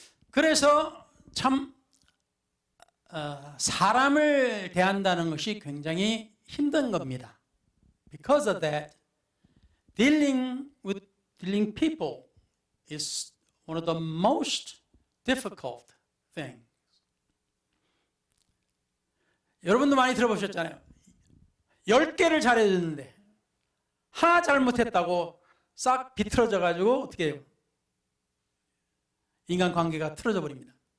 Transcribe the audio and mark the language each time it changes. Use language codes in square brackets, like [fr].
[ko] 그래서 참 사람을 대한다는 것이 굉장히 힘든 겁니다. [en] Because of that, dealing people is one of the most difficult things. [ko] 여러분도 많이 들어보셨잖아요. 10개를 잘해줬는데 하나 잘못했다고 싹 비틀어져 가지고 어떻게 해요? 인간관계가 틀어져 버립니다.